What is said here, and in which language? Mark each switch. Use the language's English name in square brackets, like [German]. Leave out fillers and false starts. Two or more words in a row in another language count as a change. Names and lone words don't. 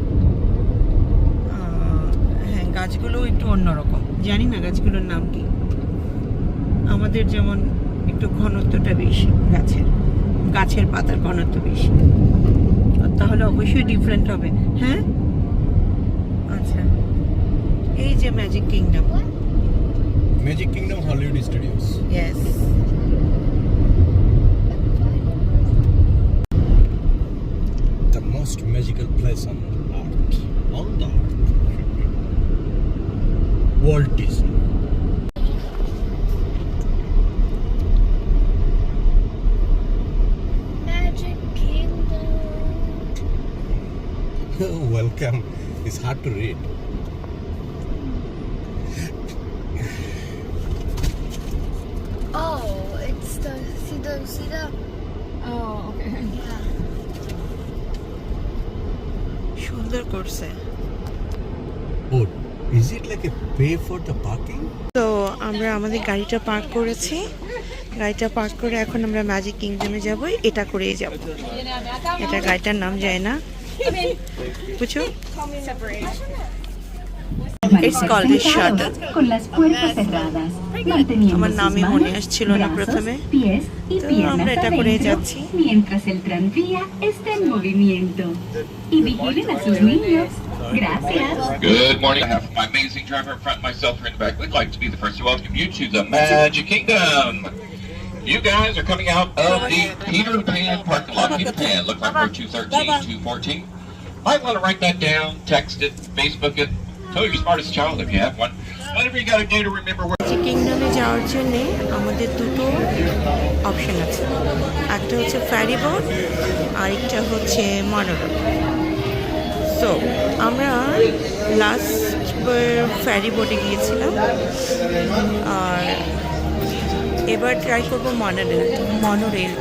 [Bangla] হ্যাঁ, গাছগুলো একটু অন্যরকম, জানি না গাছগুলোর নাম কি। আমাদের যেমন একটু ঘনত্বটা বেশি, গাছের পাতার ঘনত্ব বেশি, তাহলে অবশ্যই ডিফারেন্ট হবে। হ্যাঁ আচ্ছা, এই যে ম্যাজিক কিংডম। Magic Kingdom Hollywood Studios. ইয়েস। [English] The most magical place on earth. On the earth. Walt Disney. Magic Kingdom. Welcome. It's hard to read. Oh, it's the see the. Oh, okay. [Bangla] সুন্দর করছে। [English] Oh, is it like a pay for the parking? [Bangla] তো আমরা আমাদের গাড়িটা পার্ক করেছি, গাড়িটা পার্ক করে এখন আমরা ম্যাজিক কিংডমে যাব। এটা করেই যাব, এটা গাড়িটার নাম যায় না, বুঝছো? [English] It's called a shuttle. [Spanish] Con las puertas cerradas, manteniendo [Bangla] আমার [Spanish] sus [Bangla] নামই মনে [Spanish] manos, [Bangla] আসছিল না [Spanish] brazos, [Bangla] প্রথমে। [Spanish] pies y [Bangla] তো [Spanish] piernas [Bangla] আমরা এটা করেই [Spanish] adentro, [Bangla] যাচ্ছি। [Spanish] mientras el tranvía está en movimiento. Y vigilen a sus niños. Gracias. [English] Good morning. I have my amazing driver in front and myself here in the back. We'd like to be the first to welcome you to the Magic Kingdom. You guys are coming out of the Peter Pan parking lot. Peter Pan, look like we're 213, 214. Might want to write that down, text it, Facebook it. Tell your smartest child if you have one. Whatever you got to do to remember where. [Bangla] ম্যাজিক কিংডমে যাওয়ার জন্য আমাদের দুটো অপশন আছে, একটা হচ্ছে [English] ferry boat, [Bangla] আরেকটা হচ্ছে মনোরোল। সো আমরা [English] last ferry boat [Bangla] গিয়েছিলাম, আর এবার ট্রাই করবো মনোরেলটা।